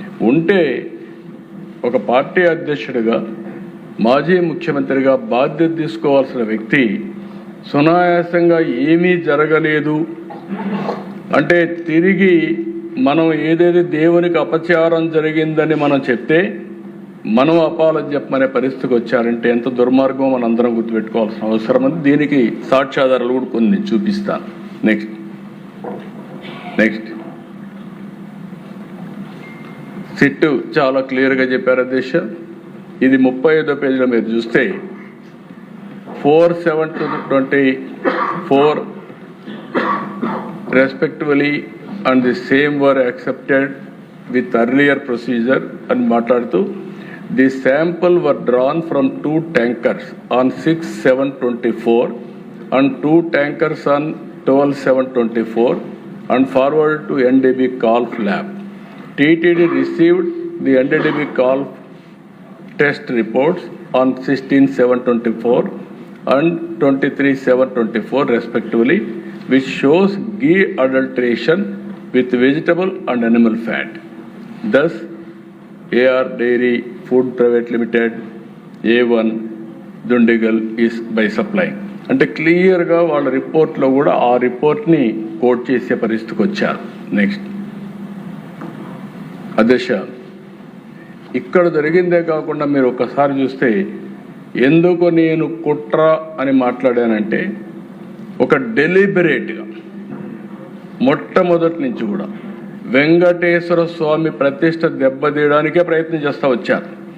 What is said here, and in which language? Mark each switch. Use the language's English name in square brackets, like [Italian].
[Telugu] ఉంటే ఒక పార్టీ అధ్యక్షుడిగా, మాజీ ముఖ్యమంత్రిగా బాధ్యత తీసుకోవాల్సిన వ్యక్తి సునాయాసంగా ఏమీ జరగలేదు అంటే, తిరిగి మనం ఏదైతే దేవునికి అపచారం జరిగిందని మనం చెప్తే మనం అపాలజీ చెప్పమనే పరిస్థితికి వచ్చారంటే ఎంత దుర్మార్గం మనం అందరం గుర్తుపెట్టుకోవాల్సిన అవసరం ఉంది. దీనికి సాక్ష్యాధారాలు కూడా కొన్ని చూపిస్తాను. నెక్స్ట్ సిట్ చాలా క్లియర్గా చెప్పారు అధ్యక్ష. ఇది 35వ పేజీలో మీరు చూస్తే [English] 4/7/24 respectively and the same were accepted with earlier procedure [Telugu] అని మాట్లాడుతూ, [English] the sample were drawn from 2 tankers on 6/7/24 and 2 tankers on 12/7/24 and forwarded to NDB Calf lab. TTD received the NDB Calf test reports on 16/7/24 and 23/7/24 respectively, which shows ghee adulteration with vegetable and animal fat. Thus, AR Dairy Food Private Limited, A1 Dundigal is by supplying. [Telugu] అంటే క్లియర్గా వాళ్ళ రిపోర్ట్లో కూడా ఆ రిపోర్ట్ని coat చేసే పరిస్థితికి వచ్చారు. నెక్స్ట్, అధ్యక్ష, ఇక్కడ జరిగిందే కాకుండా మీరు ఒక్కసారి చూస్తే ఎందుకు నేను కుట్ర అని మాట్లాడానంటే, ఒక డెలిబరేట్గా మొట్టమొదటి నుంచి కూడా వెంకటేశ్వర స్వామి ప్రతిష్ట దెబ్బతీయడానికే ప్రయత్నం చేస్తూ వచ్చారు.